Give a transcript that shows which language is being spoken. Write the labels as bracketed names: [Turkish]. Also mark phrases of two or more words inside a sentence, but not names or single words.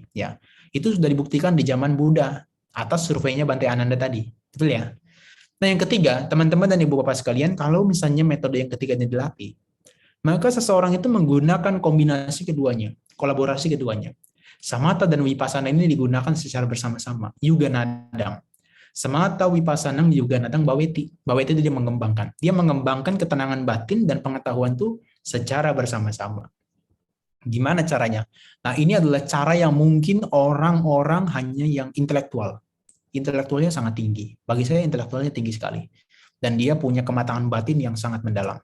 [Indonesian] Ya, itu sudah dibuktikan di zaman Buddha, atas surveinya Bante Ananda tadi. Betul ya? Nah, yang ketiga, teman-teman dan ibu bapak sekalian, kalau misalnya metode yang ketiga ini dilatih, maka seseorang itu menggunakan kombinasi keduanya, kolaborasi keduanya. Samatha dan vipassana ini digunakan secara bersama-sama. [Pali] Yuga nadang. Samatha, vipassana, yuga nadang, bhaveti. [Indonesian] Bhaveti itu dia mengembangkan. Dia mengembangkan ketenangan batin dan pengetahuan itu secara bersama-sama. Gimana caranya? Nah, ini adalah cara yang mungkin orang-orang hanya yang intelektualnya sangat tinggi. Bagi saya intelektualnya tinggi sekali. Dan dia punya kematangan batin yang sangat mendalam.